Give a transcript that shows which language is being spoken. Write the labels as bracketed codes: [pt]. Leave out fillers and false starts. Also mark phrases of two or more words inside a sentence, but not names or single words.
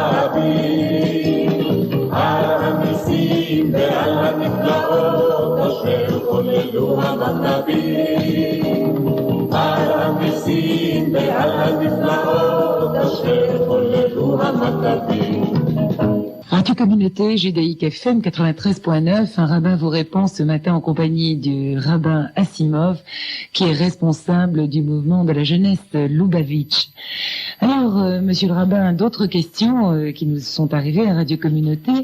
[he] רבים על הניסים ועל הנפלאות אשר חוללו המכבים על הניסים ועל הנפלאות אשר חוללו המכבים. [fr] Radio Communauté Judaïque FM 93.9, un rabbin vous répond ce matin en compagnie du rabbin Assimov, qui est responsable du mouvement de la jeunesse Lubavitch. Alors, monsieur le rabbin, d'autres questions qui nous sont arrivées à Radio Communauté.